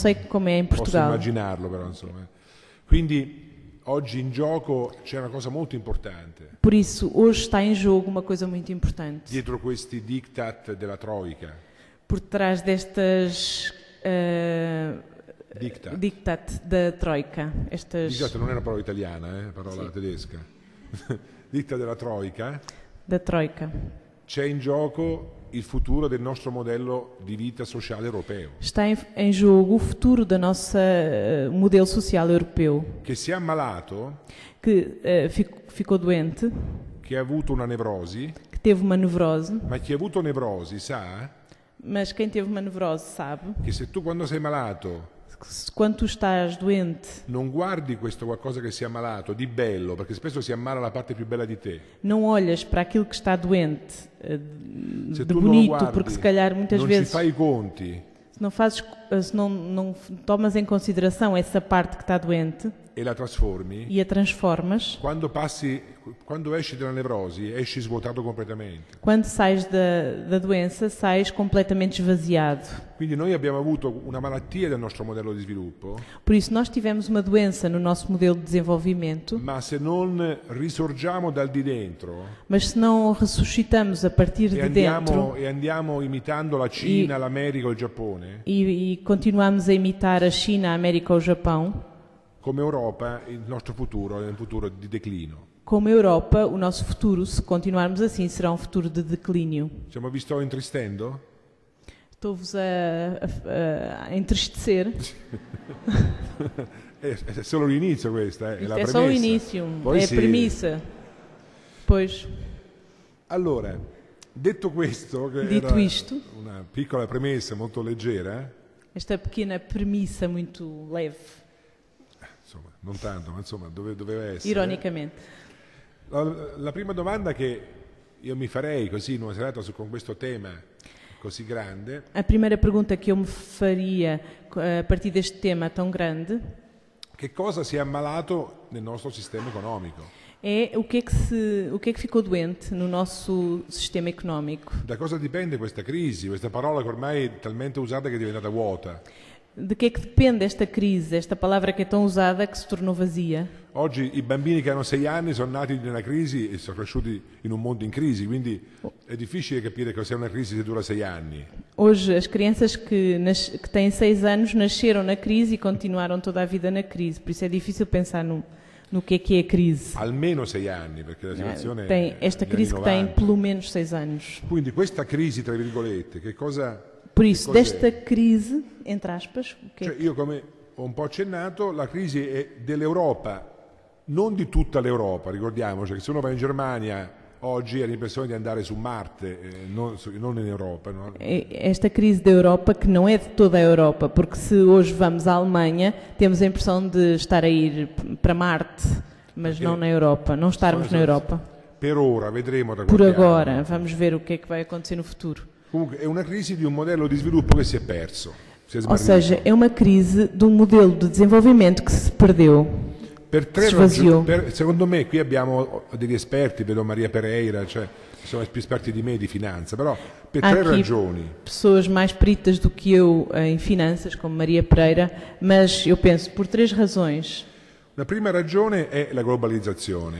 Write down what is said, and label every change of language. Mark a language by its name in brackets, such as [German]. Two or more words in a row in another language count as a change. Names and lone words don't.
[Portuguese] Não sei como é em [Italian] posso [Portuguese] Portugal. [Italian] immaginarlo però insomma. Quindi Oggi in gioco c'è una cosa molto importante. [Portuguese] Por isso, hoje está em jogo uma coisa muito importante. [Italian] Dietro questi diktat della Troika. [Portuguese] Por trás destas diktat da Troika, [Italian] Diktat non è una parola italiana, è una parola tedesca. Diktat della Troika. [Portuguese] Da Troika. [Italian] C'è in gioco il futuro del nostro modello di vita sociale europeo. [Portuguese] Está em jogo o futuro da nossa modelo social europeu, [Italian] Che si è ammalato, [Portuguese] que ficou doente, [Italian] che ha avuto una nevrosi, [Portuguese] que teve uma nevrose, [Italian] ma chi ha avuto nevrosi sa [Portuguese] mas quem teve uma nevrose sabe [Italian] che se tu quando sei malato [Portuguese] que quando tu estás doente [Italian] non guardi questo qualcosa che si è ammalato di bello, perché spesso si ammala la parte più bella di te. [Portuguese] não olhas para aquilo que está doente [Italian] Se [Portuguese] de [Italian] tu non lo [Portuguese] bonito, [Italian] guardi, [Portuguese] porque se calhar muitas [Italian] non ci [Portuguese] vezes [Italian] fai i conti [Portuguese] se não tomas em consideração essa parte que está doente [Italian] e la trasformi, [Portuguese] e a transformas, [Italian] quando esci dalla nevrosi, esci svuotato completamente. [Portuguese] quando sais da doença, sais completamente esvaziado. [Italian] Quindi noi abbiamo avuto una malattia del nostro modello di sviluppo, [Portuguese] Por isso, nós tivemos uma doença no nosso modelo de desenvolvimento, [Italian] ma se non risorgiamo dal di dentro [Portuguese] mas se não ressuscitamos a partir de dentro [Italian] e andiamo imitando la Cina, l'America o il Giappone, [Portuguese] e continuamos a imitar a China, a América ou o Japão, [Italian] come Europa il nostro futuro è un futuro di declino. [Portuguese] como Europa, o nosso futuro, se continuarmos assim, será um futuro de declínio. [Italian] Vi sto intristendo? [Portuguese] Estou-vos a entristecer. [Italian] È solo l'inizio questa, è la [Portuguese] É [Italian] premessa. [Portuguese] só o início, [Italian] Poi [Portuguese] é a [Italian] sì. [Portuguese] premissa. Pois, [Italian] Allora, detto questo, che [Portuguese] dito [Italian] era [Portuguese] isto, [Italian] una piccola premessa molto leggera, [Portuguese] esta pequena premissa muito leve, [Italian] insomma, non tanto, ma insomma, doveva essere. [Portuguese] ironicamente. [Italian] La prima domanda che io mi farei così in una serata con questo tema così grande, [Portuguese] A primeira pergunta que eu me faria a partir deste tema tão grande [Italian] che cosa si è ammalato nel nostro sistema economico? [Portuguese] é o que é que ficou doente no nosso sistema económico. [Italian] Da cosa dipende questa crisi, questa parola che ormai è talmente usata che è diventata vuota? [Portuguese] De que é que depende esta crise, esta palavra que é tão usada que se tornou vazia? [Italian] Oggi i bambini che hanno 6 anni sono nati nella crisi e sono cresciuti in un mondo in crisi, quindi è difficile capire cos'è una crisi se dura 6 anni. [Portuguese] Hoje, as crianças que têm 6 anos nasceram na crise e continuaram toda a vida na crise, por isso é difícil pensar no que é a crise. [Italian] Almeno 6 anni, perché la situazione [Portuguese] Tem esta [Italian] è [Portuguese] crise [Italian] negli [Portuguese] que [Italian] anni [Portuguese] tem [Italian] 90. [Portuguese] pelo menos 6 anos. [Italian] Quindi questa crisi, tra virgolette, che cosa... [Portuguese] Por isso, [Italian] cos'è? [Portuguese] desta crise, entre aspas, o que é [Italian] Cioè, io come ho un po' accennato, la crisi è dell'Europa, non di tutta l'Europa, ricordiamoci che se uno va in Germania oggi ha l'impressione di andare su Marte, non in Europa. No? [Portuguese] esta crise da Europa, que não é de toda a Europa, porque se hoje vamos à Alemanha, temos a impressão de estar a ir para Marte, mas não na Europa, não estarmos na Europa. [Italian] Per ora, vedremo da [Portuguese] Por [Italian] qualche [Portuguese] agora, [Italian] anno. [Portuguese] vamos ver o que é que vai acontecer no futuro. [Italian] Comunque è una crisi di un modello di sviluppo che si è perso, si è [Portuguese] Ou [Italian] smarrito. [Portuguese] seja, é uma crise de um modelo de desenvolvimento que se perdeu. [Italian] Per tre svaziò. secondo me qui abbiamo degli esperti, vedo Maria Pereira, cioè sono più esperti di me di finanza, però per [Portuguese] Há [Italian] tre [Portuguese] aqui [Italian] ragioni. [Portuguese] pessoas mais peritas do que eu em finanças, como Maria Pereira, mas eu penso por 3 razões. [Italian] La prima ragione è la globalizzazione.